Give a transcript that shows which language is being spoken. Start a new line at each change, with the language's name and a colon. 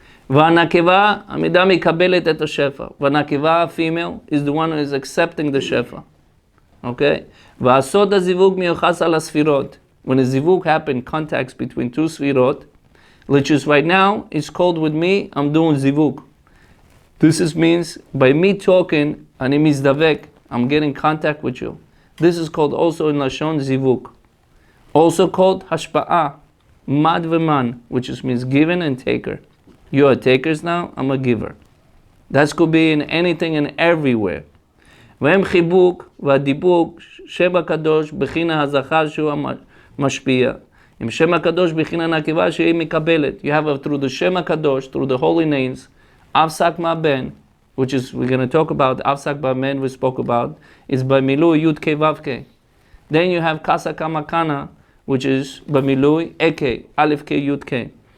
Hebrew: והנקבה, המידה מקבלת את השפע.
English: והנקבה, female, is the one who is accepting the שפע. Okay?
Hebrew: והסוד הזיווג מיוחס על הספירות.
English: When a zivug happens, contacts between two sfirot, which is right now, it's called with me, I'm doing zivug. This means, by me talking,
Hebrew: אני מזדבק,
English: I'm getting contact with you. This is called also in Lashon zivug. Also called hashpa'a, mad v'man, which just means given and taker. You are takers now, I'm a giver. That could be in anything and everywhere.
Hebrew: והם חיבוק והדיבוק שם הקדוש בחינה הזכר שהוא המשפיע. עם שם הקדוש בחינה נקבה שהיא מקבלת.
English: You have through the שם הקדוש, through the holy names, Avsak Ma'ben, which is, we're going to talk about, Avsak Ma'ben we spoke about, is Bamilui Yud Ke Vav Ke. Then you have Kasa Kamakana, which is Bamilui Eke, Aleph Ke Yud Ke.